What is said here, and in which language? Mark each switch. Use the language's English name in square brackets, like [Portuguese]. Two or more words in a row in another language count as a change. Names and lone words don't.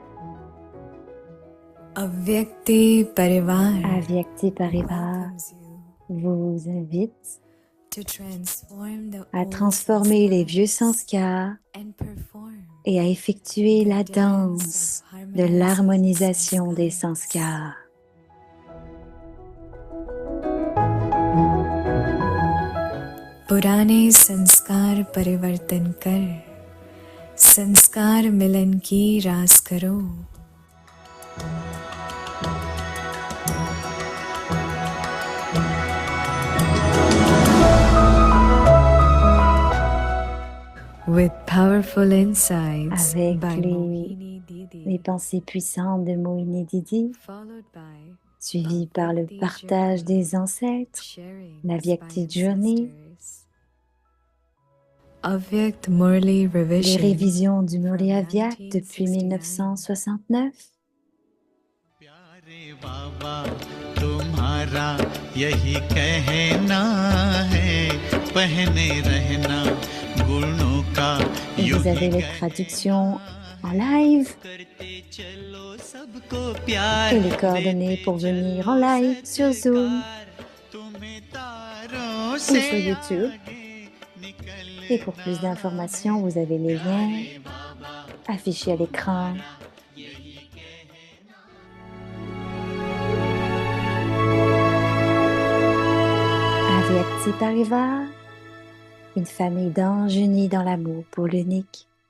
[French] Avyakti Parivar vous invite à transformer les vieux sanskars et à effectuer la danse de l'harmonisation des sanskars. [Hindi] पुराने संस्कार परिवर्तन कर संस्कार मिलन की रास करो. [English] With powerful insights [French] Avec [English] by Mohini [French] les [English] Didi, [French] pensées puissantes de Mohini Didi, [English] followed by [French] suivies par le partage des ancêtres, la Vyakti Journey, [English] Avyakt Murli [French] les [English] Revision, [French] révisions du Murli Avyak depuis 1969. [Hindi] प्यारे बाबा तुम्हारा यही कहना है पहने रहना गुणों का [French] Et vous avez les traductions en live [Hindi] करते चलो सबको [French] et [Hindi] प्यार [French] les coordonnées pour venir en live sur Zoom [Hindi] तुम्हें तारों [French] ou [Hindi] से [French] sur YouTube. Et pour plus d'informations, vous avez les liens affichés à l'écran. Avyakti Parivar, une famille d'anges unis dans l'amour pour l'unique.